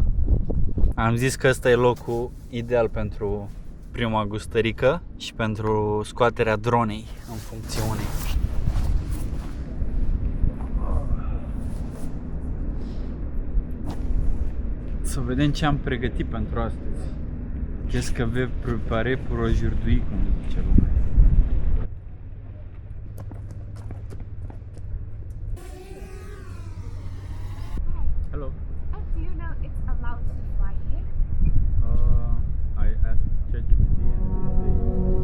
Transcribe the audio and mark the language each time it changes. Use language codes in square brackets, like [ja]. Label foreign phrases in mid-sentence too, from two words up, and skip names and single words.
[ro] Am zis că ăsta e locul ideal pentru prima gustărică și pentru scoaterea dronei în funcțiune. Să vedem ce am pregătit pentru astăzi. [fr] Qu'est-ce que vais préparer pour aujourd'hui, [ro] cum zice lumea. [en] Hello. Do you know it's allowed to fly here? I asked ChatGPT and